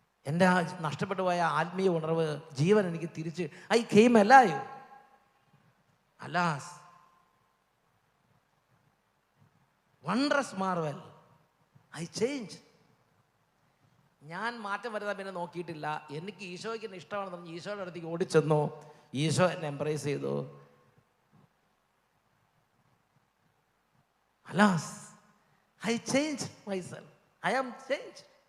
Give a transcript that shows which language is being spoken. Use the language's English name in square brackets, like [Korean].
[Malayalam] എൻ്റെ നഷ്ടപ്പെട്ടു പോയ ആത്മീയ ഉണർവ്, ജീവൻ എനിക്ക് തിരിച്ച് [English] I came alive. Alas, wondrous marvel, I changed. [Malayalam] ഞാൻ മാറ്റം വരുത്താൻ പിന്നെ നോക്കിയിട്ടില്ല. എനിക്ക് ഈശോയ്ക്ക് എന്നെ ഇഷ്ടമാണെന്ന് പറഞ്ഞ് ഈശോയുടെ അടുത്തേക്ക് ഓടിച്ചെന്നു. ഈശോ എന്നെ എംബ്രേസ് ചെയ്തു. [English] Alas, I changed myself. I am changed.